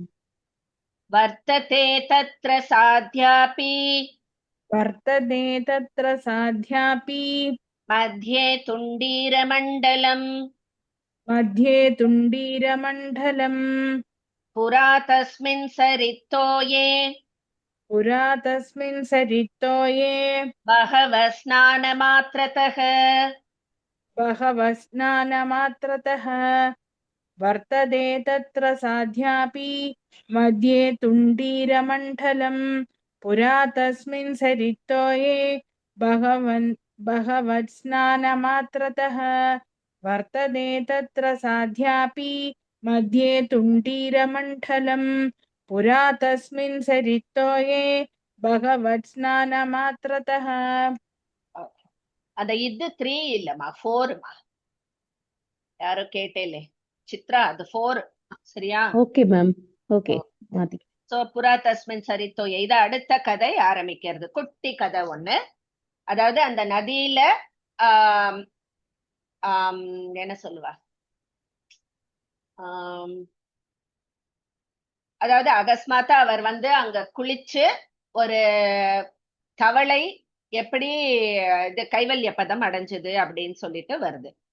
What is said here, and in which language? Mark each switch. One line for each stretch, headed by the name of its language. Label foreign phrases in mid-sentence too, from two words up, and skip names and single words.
Sanskrit: वर्तते तत्र साध्यापि मध्ये तुण्डीर मण्डलं पुरा तस्मिन् सरित्तोये भगवत् स्नान मात्रतः. वर्तते तत्र साध्यापि मध्ये तुण्डीरमण्डलं पुरा तस्मिन् सरित्तोये भगवत् स्नानमात्रतः. वर्तते तत्र साध्यापि मध्ये तुण्डीरमण्डलम् पुरा तस्मिन् सरित्तोये भगवत् स्नानमात्रतः.
Tamil: அந்த இது 3 இல்லம்மா 4மா, யாரோ கேட்டேலே சித்ரா, அது 4 சரியா? ஓகே மேம். ஓகே மாத்தி. சோ
Sanskrit: पुरा तस्मिन् सरित्तो,
Tamil: இத அடுத்த கதை ஆரம்பிக்கிறது. குட்டி கதை ஒண்ணு. அதாவது அந்த நதியில ஆஹ் ஆஹ் என்ன சொல்லுவா, அதாவது அகஸ்மாத்தா அவர் அங்க குளிச்சு ஒரு தவளை எப்படி இது கைவல்ய பதம் அடைஞ்சது அப்படின்னு சொல்லிட்டு வருது.